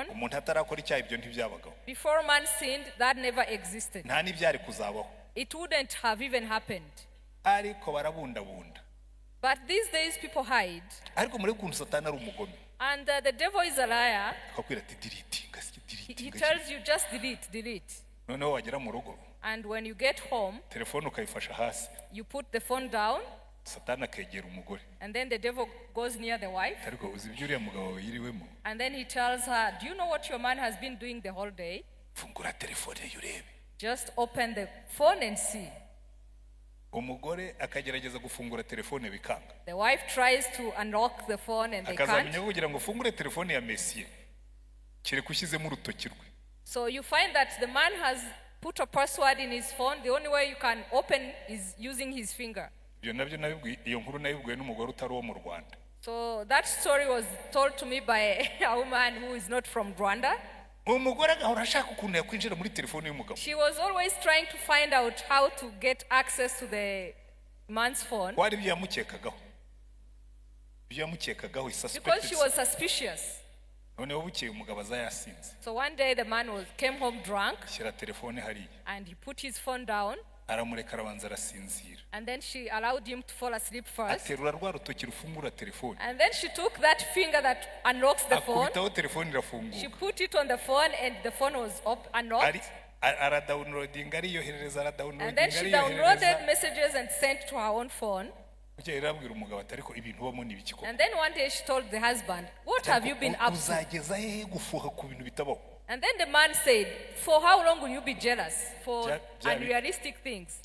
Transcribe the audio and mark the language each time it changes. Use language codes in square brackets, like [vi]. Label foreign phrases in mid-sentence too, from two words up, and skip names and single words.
[rw] Umuntu atarakora icyaha ibyo ntibyabagaho. [en] Before man sinned, that never existed. [rw] Nta nibyari kuzabaho. [en] It wouldn't have even happened. [rw] Ariko barabunda. [en] But these days people hide. [rw] Ariko muri kuntu Satani ari umugome. [en] And the devil is a liar. [rw] Akakwira ati delete. [en] He tells you just delete. [rw] Noneho wagera mu rugo. [en] And when you get home, [rw] telefone ukayifasha hasi. [en] You put the phone down. [rw] Satani akegera umugore. [en] And then the devil goes near the wife. [rw] Ariko uzi ibyo uriya mugabo yiriwemo. [en] And then he tells her, do you know what your man has been doing the whole day? [rw] Fungura telefone yurebe. [en] Just open the phone and see. [rw] Umugore akagerageza gufungura telefone bikanga. [en] The wife tries to unlock the phone and they can't. [rw] Akazamenya kugira ngo fungure telefone ya Messi. Kire kushyizemo urutoki rwe. [en] So you find that the man has put a password in his phone. The only way you can open is using his finger. [rw] Iyo nkuru nabibwiwe n'umugore utari wo mu Rwanda. [en] So that story was told to me by a woman who is not from Rwanda. [rw] Umugore agahora ashaka ukuntu yakwinjira muri telefone y'umugabo. [en] She was always trying to find out how to get access to the man's phone. [rw] Wari byamukekagaho. Byamukekagaho suspicious. [en] Because she was suspicious. [rw] Noneho bukeye umugabo azayasinze. [en] So one day the man came home drunk. [rw] Shyira telefone hariya. [en] And he put his phone down. [rw] Aramureka arabanza arasinzira. [en] And then she allowed him to fall asleep first. [rw] Aterura rwa rutoki rufungura telefone. [en] And then she took that finger that unlocks the phone. [rw] Akubitaho telefone irafunguka. [en] She put it on the phone and the phone was unlocked. [rw] Aradownloading ariyohereza aradownloading. [en] And then she downloaded messages and sent to her own phone. And then one day she told the husband, what have you been up to? And then the man said, for how long will you be jealous for unrealistic things?